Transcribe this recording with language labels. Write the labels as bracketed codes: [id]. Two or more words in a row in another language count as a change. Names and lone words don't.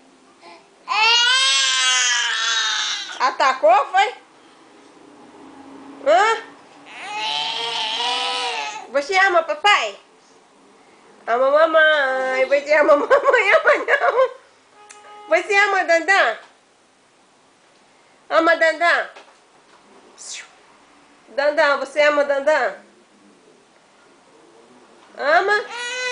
[pt] Atacou, foi? Hã? Você ama papai? Ama mamãe. Você ama mamãe? Ama não. Você ama Dandan? Ama Dandan? Dandan, você ama Dandan? Ama?